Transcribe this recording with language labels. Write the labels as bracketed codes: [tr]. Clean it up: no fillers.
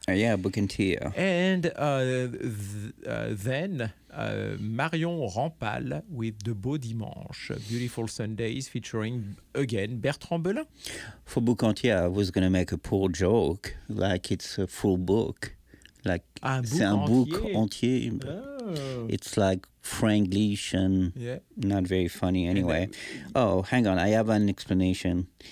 [en] Yeah, boucantier. And then Marion Rampal with De Beaux Dimanches, Beautiful Sundays, featuring, again, Bertrand Belin. For boucantier, I was going to make a poor joke, like it's a full book. Like [fr] c'est un bouc entier. [en] Oh. It's like Franglish and yeah. Not very funny anyway. Oh, hang on, I have an explanation.